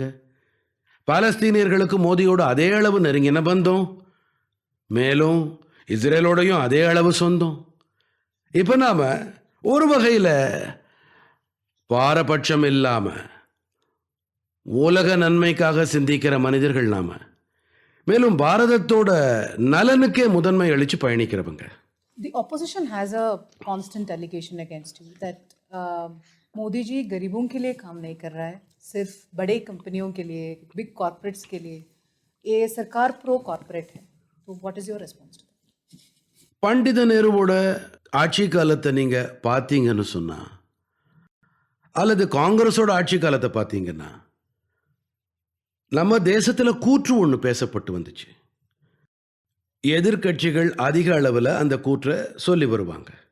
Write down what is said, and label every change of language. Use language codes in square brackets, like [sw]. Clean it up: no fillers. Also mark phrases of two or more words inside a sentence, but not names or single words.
[ta] பாலஸ்தீனியர்களுக்கு மோதியோடு அதே அளவு நெருங்கின பந்தம், மேலும் இஸ்ரேலோடையும் அதே அளவு சொந்தம். இப்ப நாம ஒரு வகையில பாரபட்சம் இல்லாம உலக நன்மைக்காக சிந்திக்கிற மனிதர்கள் நாம. மேலும் பாரதத்தோட நலனுக்கே முதன்மை அளிச்சு பயணிக்கிறவங்க. [en] The opposition has a constant allegation against you that [hi] मोदी जी गरीबों के लिए काम नहीं कर रहा है, सिर्फ बड़े कंपनियों के लिए, [en] big corporates [hi] के लिए. ये सरकार [en] pro corporate [hi] है. तो [en] what is your response to that? [ta] பண்டித நேருவோட ஆட்சி காலத்தை நீங்க பார்த்தீங்கன்னு சொன்னா, அல்லது காங்கிரஸோட ஆட்சி காலத்தை பார்த்தீங்கன்னா, நம்ம தேசத்துல கூற்று ஒன்று பேசப்பட்டு வந்துச்சு. எதிர்க்கட்சிகள் அதிக அளவில் அந்த கூற்றை சொல்லி வருவாங்க.